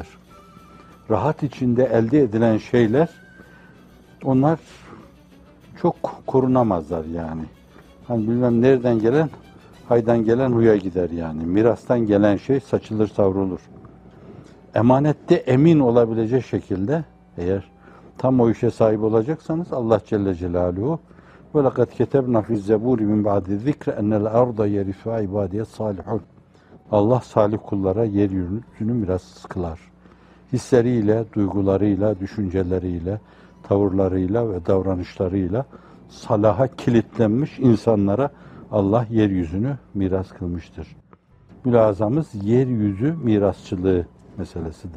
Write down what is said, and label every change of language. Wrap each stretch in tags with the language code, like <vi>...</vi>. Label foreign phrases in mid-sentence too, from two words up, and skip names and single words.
<tr>Rahat içinde elde edilen şeyler, onlar çok korunamazlar yani. Hani bilmem nereden gelen, haydan gelen huya gider yani. Mirastan gelen şey saçılır savrulur. Emanette emin olabilecek şekilde eğer tam o işe sahip olacaksanız</tr> <ar>الله جل جلاله وَلَقَدْ كَتَبْنَا فِي الزَّبُورِ مِنْ بَعْدِ الذِّكْرِ اَنَّ الْاَرْضَ يَرِثُهَا عِبَادِيَ الصَّالِحُونَ.</ar> <tr>Allah salih kullara yeryüzünü miras kılar. Hisleriyle, duygularıyla, düşünceleriyle, tavırlarıyla ve davranışlarıyla salaha kilitlenmiş insanlara Allah yeryüzünü miras kılmıştır. Mülazamız yeryüzü mirasçılığı meselesidir.</tr>